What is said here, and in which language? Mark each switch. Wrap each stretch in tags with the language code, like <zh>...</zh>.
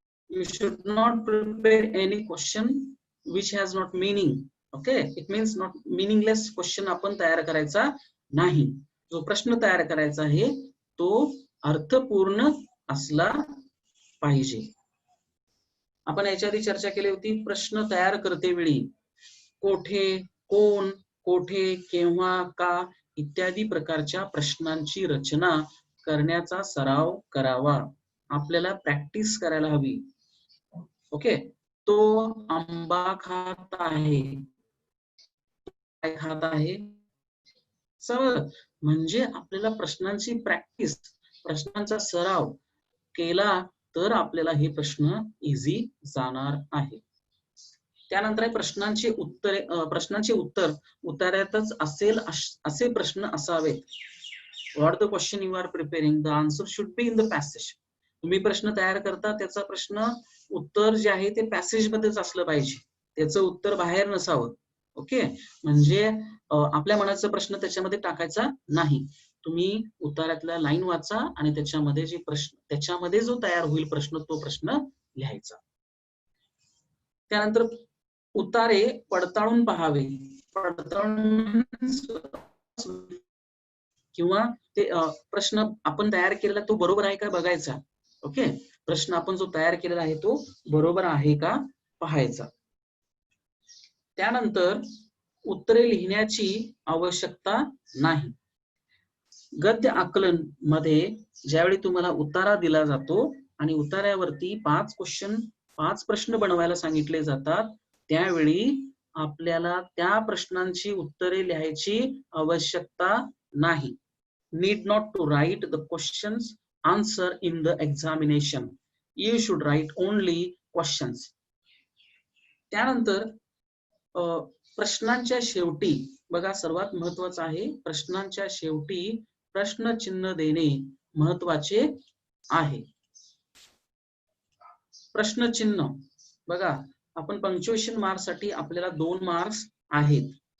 <en>You should not prepare any question which has not meaning. Okay, it means not meaningless question</en> <mr>आपण तयार करायचा नाही. जो प्रश्न तयार करायचा आहे तो अर्थपूर्ण असला पाहिजे. आपण याच्या आधी चर्चा केली होती, प्रश्न तयार करते वेळी कोठे, कोण, कोठे, केव्हा, का इत्यादी प्रकारच्या प्रश्नांची रचना करण्याचा सराव करावा. आपल्याला प्रॅक्टिस करायला हवी. ओके. तो आंबा खात आहे. काय खात आहे? सरळ. म्हणजे आपल्याला प्रश्नांची प्रॅक्टिस, प्रश्नांचा सराव केला तर आपल्याला हे प्रश्न इझी जाणार आहे. त्यानंतर प्रश्नांचे उत्तर उत्तरातच असेल असे प्रश्न असावेत.</mr> <en>What the question you are preparing, the answer should be in the passage.</en> <mr>तुम्ही प्रश्न तयार करता त्याचा प्रश्न उत्तर जे आहे ते पॅसेज मध्येच असलं पाहिजे, त्याचं उत्तर बाहेर नसावं. ओके. म्हणजे आपल्या मनाचा प्रश्न त्याच्यामध्ये टाकायचा नाही. तुम्ही उत्तरातल्या लाईन वाचा आणि त्याच्यामध्ये जे प्रश्न, त्याच्यामध्ये जो तयार होईल प्रश्न, तो प्रश्न लिहायचा. त्यानंतर उतारे पडताळून पहावे. पडताळून किंवा ते प्रश्न आपण तयार केलेला तो बरोबर आहे का बघायचा. ओके. प्रश्न आपण जो तयार केलेला आहे तो बरोबर आहे का पाहायचा. त्यानंतर उत्तरे लिहिण्याची आवश्यकता नाही. गद्य आकलन मध्ये ज्यावेळी तुम्हाला उतारा दिला जातो आणि उतार्यावरती 5 प्रश्न बनवायला सांगितले जातात, त्यावेळी आपल्याला त्या प्रश्नांची उत्तरे लिहायची आवश्यकता नाही.</mr> <en>Need not to write the questions answer in the examination. You should write only questions.</en> <mr>त्यानंतर प्रश्नांच्या शेवटी बघा, सर्वात महत्वाचं आहे, प्रश्नांच्या शेवटी प्रश्नचिन्ह देणे महत्वाचे आहे. प्रश्नचिन्ह बघा, आपण पंक्च्युएशन मार्क्स साठी आपल्याला 2 मार्क्स आहेत.</mr>